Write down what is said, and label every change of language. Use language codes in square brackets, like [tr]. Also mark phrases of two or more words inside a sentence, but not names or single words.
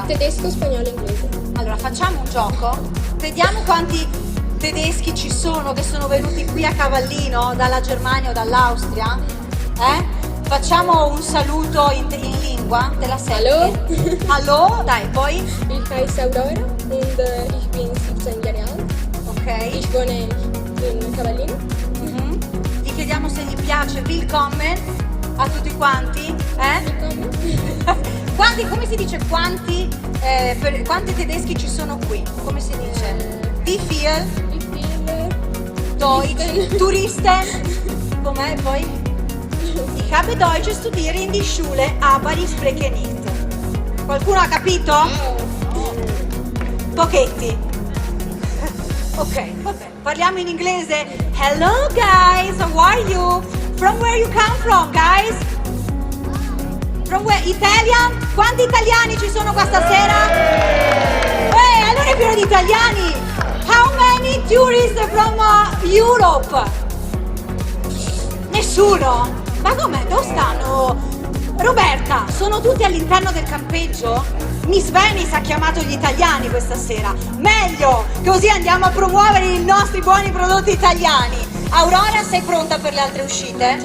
[it] Tedesco, spagnolo e inglese. Allora, facciamo un gioco? Vediamo quanti tedeschi ci sono che sono venuti qui a Cavallino dalla Germania o dall'Austria. Facciamo un saluto in lingua, te la senti? [de] Hallo. Hallo, [it] dai, poi? [de] Ich heiße Aurora und ich bin 17 Jahre alt. Ok. Ich wohne in Cavallino. [it] Gli chiediamo se gli piace Willkommen a tutti quanti. Quanti, come si dice quanti tedeschi ci sono qui? Come si dice? [de] Wie viel? Wie viele Deutsch, Touristen. [it] Com'è poi? [de] Ich habe Deutsch studiere in die Schule, aber ich spreche nicht. [it] Qualcuno ha capito? Pochetti. Ok, vabbè. Parliamo in inglese. [en] Hello guys, how are you? From where you come from, guys? From where? Italian? [it] Quanti italiani ci sono qua stasera? Allora è pieno di italiani. [en] How many tourists from Europe? [it] Nessuno? Ma com'è? Dove stanno? Roberta, sono tutti all'interno del campeggio? Miss Venice ha chiamato gli italiani questa sera. Meglio, così andiamo a promuovere i nostri buoni prodotti italiani. Aurora, sei pronta per le altre uscite?